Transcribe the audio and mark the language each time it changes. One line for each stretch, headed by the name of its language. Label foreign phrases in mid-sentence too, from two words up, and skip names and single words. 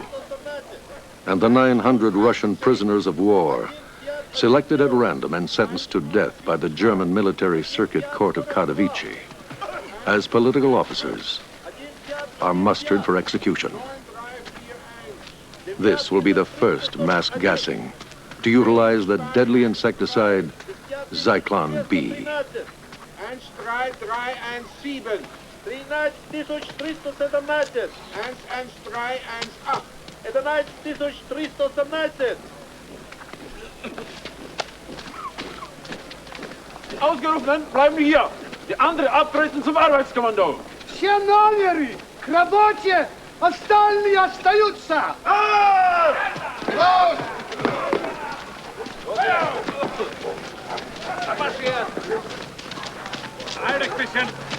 English: And the 900 Russian prisoners of war, selected at random and sentenced to death by the German Military Circuit Court of Katowice, as political officers, are mustered for execution. This will be the first mass gassing to utilize the deadly insecticide Zyklon B. 13317. 13317. 11318. 11317.
German: Die Ausgerufenen bleiben hier. Die andere abtreten zum Arbeitskommando.
Russian: Все номеры к работе, остальные остаются.
German: Eilig bisschen.